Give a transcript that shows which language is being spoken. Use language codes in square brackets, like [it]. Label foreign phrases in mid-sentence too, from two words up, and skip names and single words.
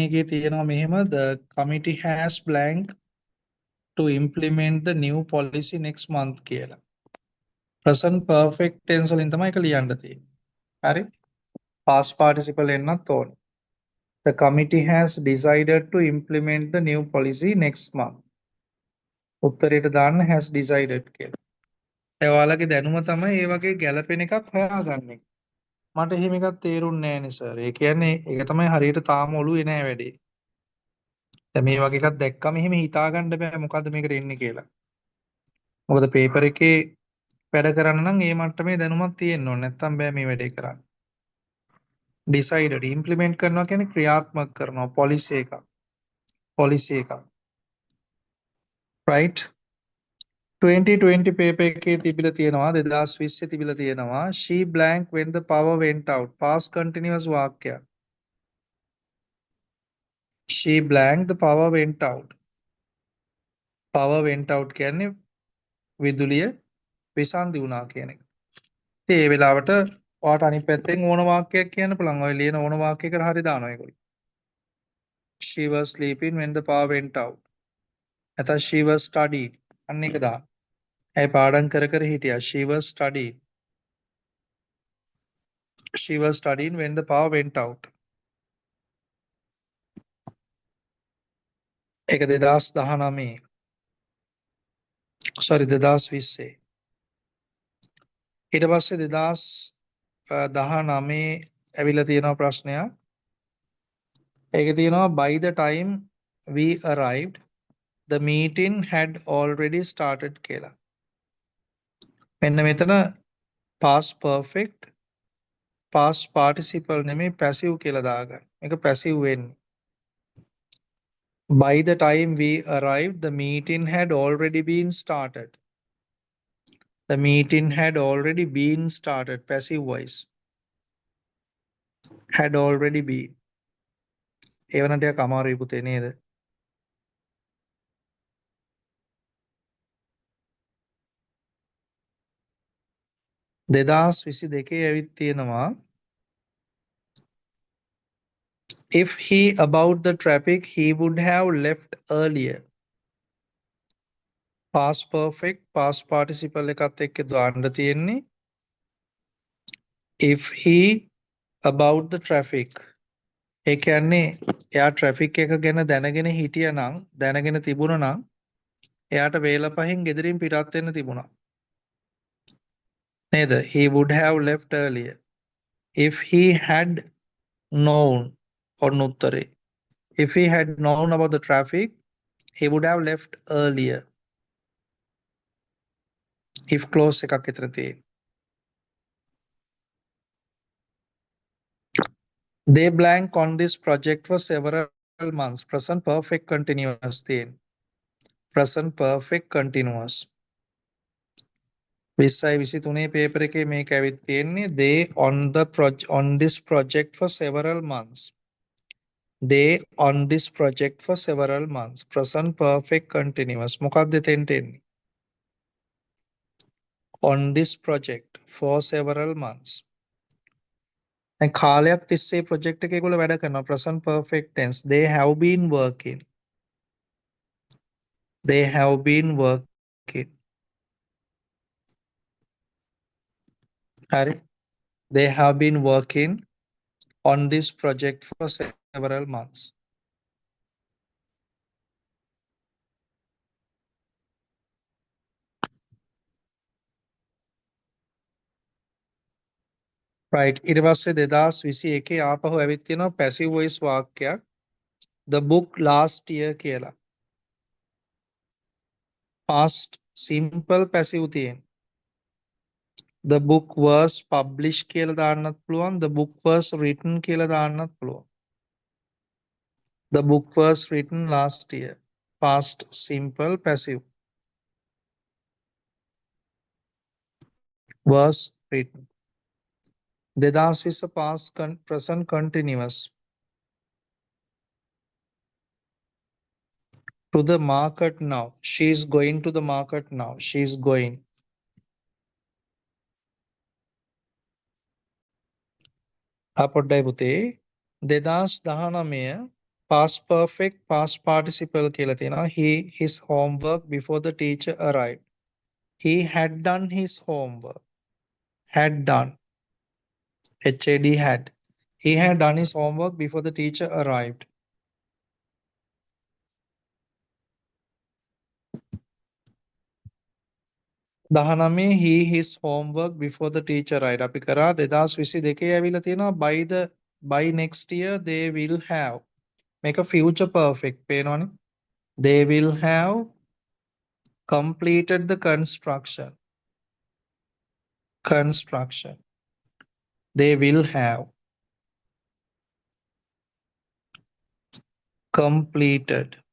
[si] එකේ තියෙනවා මෙහෙම [en] the committee has blank to implement the new policy next month කියලා. present perfect tense [si] වලින් තමයි ඒක ලියන්න තියෙන්නේ. හරි? [en] past participle [si] එන්නත් ඕනේ. [en] The committee has decided to implement the new policy next month. [si] උත්තරයට දාන්න [en] has decided [si] කියලා. ඒ ඔයාලගේ දැනුම තමයි ඒ වගේ ගැළපෙන එකක් හොයාගන්න එක. මට එහෙම එකක් තේරුන්නේ නැහැ නේ සර්. ඒ කියන්නේ ඒක තමයි හරියට තාම ඔළුවේ නැහැ වැඩේ. දැන් මේ වගේ එකක් දැක්කම එහෙම හිතාගන්න බෑ මොකද්ද මේකට එන්නේ කියලා. මොකද පේපර් එකේ වැඩ කරන්න නම් ඒ මට්ටමේ දැනුමක් තියෙන්න ඕනේ. නැත්තම් බෑ මේ වැඩේ කරන්න. [en] decided implement [si] කරනවා කියන්නේ ක්‍රියාත්මක කරනවා policy එකක්. [en] policy එකක්. right 2020 paper [si] එකේ තිබිලා තියෙනවා 2020 තිබිලා තියෙනවා [en] she blank when the power went out past continuous වාක්‍යයක්. she blank the power went out. power went out [si] කියන්නේ විදුලිය විසන්ධි වුණා කියන එක. ඉතින් ඒ වෙලාවට ඔයාට අනිත් පැත්තෙන් ඕන වාක්‍යයක් කියන්න පුළුවන්. ඔය ලියන ඕන වාක්‍යයකට හරි දානවා ඒගොල්ලෝ. she was sleeping when the power went out. [en] නැත්නම් she was studying. [si] අන්න එක දාන්න. ඇයි පාඩම් කර කර හිටියා. [en] she was studying. she was studying when the power went out. [si] ඒක 2019 sorry 2020 ඊට පස්සේ 2019 ඇවිල්ලා තියෙනවා ප්‍රශ්නයක්. ඒක තියෙනවා [en] by the time we arrived the meeting had already started කියලා. [si] මෙන්න මෙතන [en] past perfect past participle [si] නෙමෙයි passive කියලා දාගන්න. මේක passive වෙන්නේ. [en] by the time we arrived the meeting had already been started. the meeting had already been started passive voice. had already been. [si] ඒවන ටිකක් අමාරුයි පුතේ නේද? දෙදස් විසි දෙකේ ඇවිත් තියෙනවා [en] if he about the traffic he would have left earlier. past perfect past participle [si] එකත් එක්ක දාන්න තියෙන්නේ [en] if he about the traffic. [si] ඒ කියන්නේ එයා traffic එක ගැන දැනගෙන හිටියනම් දැනගෙන තිබුණා නම් එයාට වේල පහෙන් ගෙදරින් පිටත් වෙන්න තිබුණා. නේද? [en] he would have left earlier. if he had known [si] ඔන්න උත්තරේ. [en] if he had known about the traffic he would have left earlier. if clause [si] එකක් විතර තියෙන්නේ. [en] they blank on this project for several months. present perfect continuous තියෙන්නේ. present perfect continuous. 2023 paper [si] එකේ මේක ඇවිත් තියෙන්නේ [en] they on this project for several months. they on this project for several months. present perfect continuous. [si] මොකක්ද එතෙන්ට එන්නේ? [en] on this project for several months. [si] දැන් කාලයක් තිස්සේ project එකේ ඒගොල්ලෝ වැඩ කරනවා. [en] present perfect tense. they have been working. they have been working. [si] හරි. [en] they have been working on this project for several months. [si] right ඊට පස්සේ 2021 ආපහු ඇවිත් තියෙනවා [en] passive voice [si] වාක්‍යයක් [en] the book last year [si] කියලා. [en] past simple passive තියෙන. the book was published [si] කියලා දාන්නත් පුළුවන්. [en] the book was written [si] කියලා දාන්නත් පුළුවන්. [en] the book was written last year. past simple passive was written. 2020 past present continuous. To the market now. She is going to the market now. She is going. [si] අපොඩ්ඩයි පුතේ 2019 [en] past perfect past participle [si] කියලා තියෙනවා. [en] He his homework before the teacher arrived. He had done his homework. Had done. HAD had. He had done his homework before the teacher arrived. දහනමේ he his homework before the teacher arrived. [si] අපි කරා 2022 ඇවිල්ලා තියෙනවා [en] by next year they will have. [si] මේක [en] future perfect [si] පේනවනේ. [en] They will have completed the construction. Construction. They will have completed.